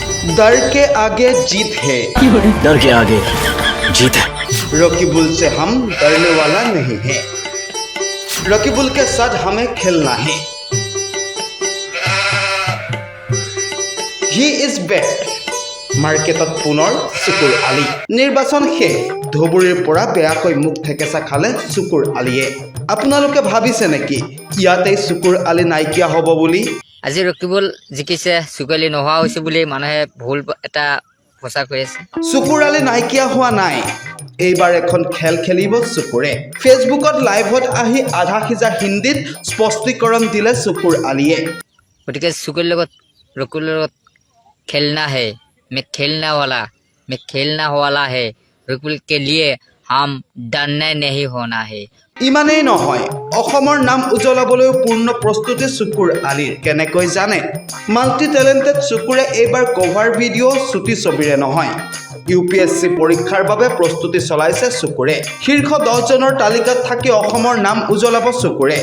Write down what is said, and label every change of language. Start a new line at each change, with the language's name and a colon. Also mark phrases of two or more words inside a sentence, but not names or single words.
Hindi: डर के आगे जीत है, डर के आगे जीत है। रकीबुल से हम डरने वाला नहीं है, रकीबुल के साथ हमें खेलना है।
English: He is back.
Assamese: মাৰ্কেটত পুনৰ চুকুৰ আলি। নিৰ্বাচন শেষ, ধুবুৰীৰ পৰা বেয়াকৈ মুখ ঠেকেচা খালে চুকুৰ আলিয়ে। আপোনালোকে ভাবিছে নেকি ইয়াতেই চুকুৰ আলি নাইকিয়া হ'ব বুলি? আজি ৰকিবুল জিকিছে, চুকুৰ নোহোৱা হৈছে বুলি মানুহে ভুল এটা প্ৰচাৰ কৰি আছে। চুকুৰ আলি নাইকিয়া হোৱা নাই, এইবাৰ এখন খেল খেলিব চুকুৰে। ফেচবুকত লাইভত আহি আধা সিজা হিন্দীত স্পষ্টীকৰণ দিলে চুকুৰ আলিয়ে। গতিকে চুকুৰ লগত ৰকিবুলৰ লগত
Hindi: खेलना है, मैं खेलने वाला है, रकीबुल के लिए हम डरना नहीं होना है।
Assamese: ইমানেই নহয়, অসমৰ নাম উজ্বলাবলৈ পূৰ্ণ প্ৰস্তুতি চুকুৰ আলিৰ। কেনেকৈ জানে?
English: multi talented
Assamese: চুকুৰে এইবাৰ
English: cover video'
Assamese: চুটি ছবিৰে নহয়, UPSC পৰীক্ষাৰ বাবে প্ৰস্তুতি চলাইছে চুকুৰে। শীৰ্ষ 10 জনৰ তালিকাত থাকি অসমৰ নাম উজ্বলাব চুকুৰে।